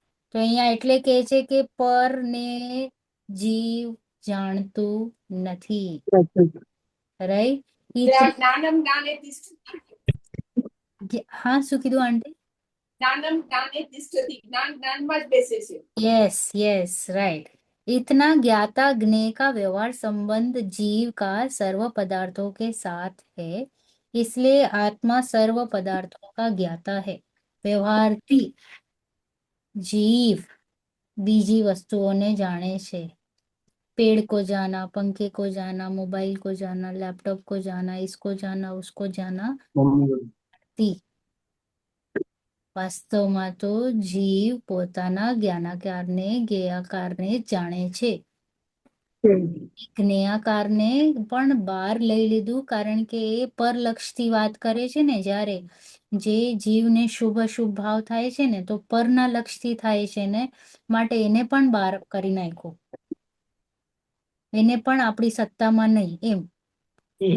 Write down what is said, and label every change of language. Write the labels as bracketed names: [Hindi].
[Gujarati] તો અહીંયા એટલે કહે છે કે પર ને જીવ જાણતું નથી, રાઈટ? [Sanskrit] જ્ઞાનમ જ્ઞાને તિષ્ઠતિ, [Gujarati] હા, શું કીધું આંટી? [Sanskrit] જ્ઞાનમ જ્ઞાને તિષ્ઠતિ, [Gujarati] જ્ઞાન જ્ઞાનમાં જ બેસે છે। [English] Yes yes, right. [Hindi] इतना ज्ञाता ज्ञेय का व्यवहार संबंध जीव का सर्व पदार्थों के साथ है, इसलिए आत्मा सर्व पदार्थों का ज्ञाता है। व्यवहारથી जीव [Gujarati] બીજી વસ્તુઓને જાણે છે, [Hindi] पेड़ को जाना, पंखे को जाना, मोबाइल को जाना, लैपटॉप को जाना, इसको जाना, उसको जाना, [Gujarati] વાસ્તવમાં તો જીવ પોતાના જ્ઞાનાકારને જ્ઞેયાકારને જ જાણે છે। જ્ઞેયાકારને પણ બહાર લઈ લીધું, કારણ કે એ પરલક્ષથી વાત કરે છે ને, જ્યારે જે જીવને શુભ અશુભ ભાવ થાય છે ને, તો પરના લક્ષથી થાય છે ને, માટે એને પણ બહાર કરી નાખ્યું, એને પણ આપણી સત્તામાં નહીં એમ।